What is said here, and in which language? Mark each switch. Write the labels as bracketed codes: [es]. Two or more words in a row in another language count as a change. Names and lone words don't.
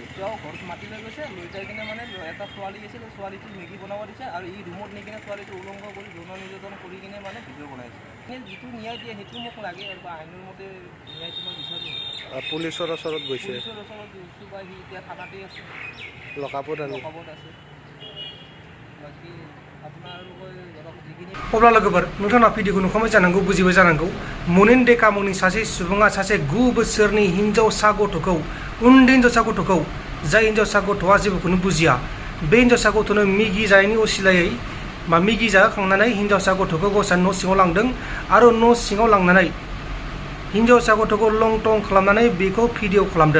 [as] তেওঁ ঘৰত মাতি লৈ গৈছে, লৈ যাই কিনে মানে এটা ছোৱালী আছিল, ছোৱালীটো মেগি বনাব দিছে আৰু এই ৰুমত নি কিনে ছোৱালীটো উলংঘ কৰি যৌন নিৰ্যাতন কৰি কিনে মানে ভিডিঅ' বনাইছে। যিটো ন্যায় দিয়ে সেইটো মোক লাগে আৰু বা আইনৰ মতে ন্যায়টো মই বিচাৰোঁ। পুলিচৰ ওচৰত গৈছে? পুলিচৰ ওচৰত গৈছোঁ বা সি এতিয়া থানাতেই আছে, লকাপত আছে। বাকী [brx] अब्ला लोगोफोर नोंथाङा भिडिअखौ नुखांबाय जानांगौ, बुजिबाय जानांगौ। मुनिन देका मुंनि सासे सुबुङा सासे 9 बोसोरनि हिनजावसा गथ'खौ, उन्दै हिनजावसा गथ'खौ, जाय हिनजावसा गथ'आ जेबोखौनो बुजिया, बे हिनजावसा गथ'नो मेगि जानायनि असिलायै बा मेगि जाहोखांनानै हिनजावसा गथ'खौ गावसोर न' सिङाव लांदों आरो न' सिङाव लांनानै हिनजावसा गथ'खौ लंटं खालामनानै बेखौ भिडिअ खालामदों।